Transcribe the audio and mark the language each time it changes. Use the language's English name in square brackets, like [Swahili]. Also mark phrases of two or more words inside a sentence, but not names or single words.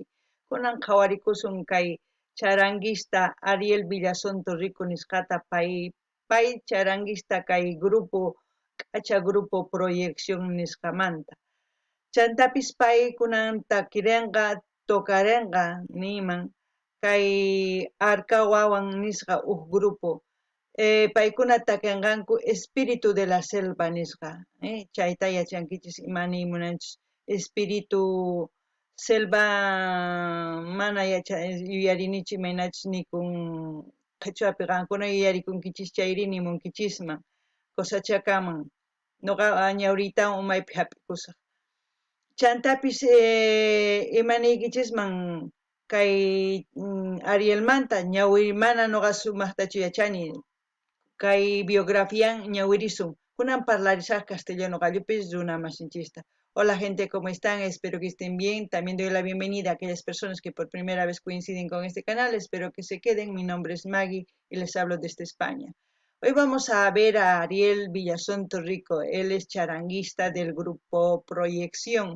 [Quechua] Kunan qhawarikusun kay charanguista Ariel Villazonto Rico nisqata pay charanguista kay grupo k'acha grupo proyección nisqamanta. Chantapis pay kunan takirinqa tokarinqa niman kay Arca Wawan nisqa grupo paykuna takinqanku espíritu [Spanish] de la selva [Quechua] nisqa chayta yachankichis imani munanchis [Spanish] espíritu selva [Quechua] mana yuyarinichu imaynachis nikun qhichwapi qankuna yuyarikunkichis chayri nimunkichisman cosachakaman noqa ñawriytawan umaypi hap'ikusaq chantapis imaniykichisman kay Arielmanta ñawiri mana noqa sumaqtachu yachani kay biografian ñawirisun kunan parlarisaq castellano qallupis runa masinchista. [Spanish] Hola gente, ¿cómo están? Espero que estén bien. También doy la bienvenida a aquellas personas que por primera vez coinciden con este canal. Espero que se queden. Mi nombre es Maggie y les hablo desde España. Hoy vamos a ver a Ariel Villazonto Rico. Él es charanguista del grupo Proyección.